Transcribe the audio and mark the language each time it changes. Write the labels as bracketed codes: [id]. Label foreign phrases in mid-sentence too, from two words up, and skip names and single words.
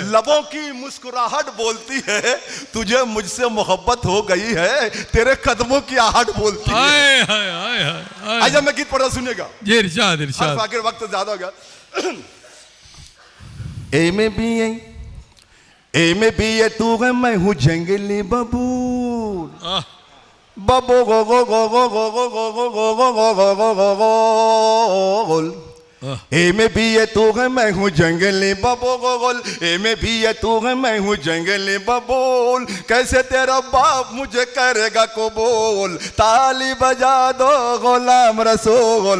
[hi] लबों की मुस्कुराहट बोलती है, तुझे मुझसे मोहब्बत हो गई है, तेरे कदमों की आहट बोलती है। हाय हाय हाय हाय। आइए मैं गीत पढ़ा सुनिएगा। ये इरशाद इरशाद। आखिर वक्त ज्यादा हो गया। ए में भी है तू है मैं हूँ जंगली बबूल, बबो गो गो गो गो गो गो गो गो गो गो गो गो गो गो गोल। ए में भी है तू है मैं हूँ जंगली बबो गोल, ए में भी है तू है मैं हूँ जंगली बबूल, कैसे तेरा बाप मुझे करेगा कबूल, ताली बजा दो गुलाम रसूल।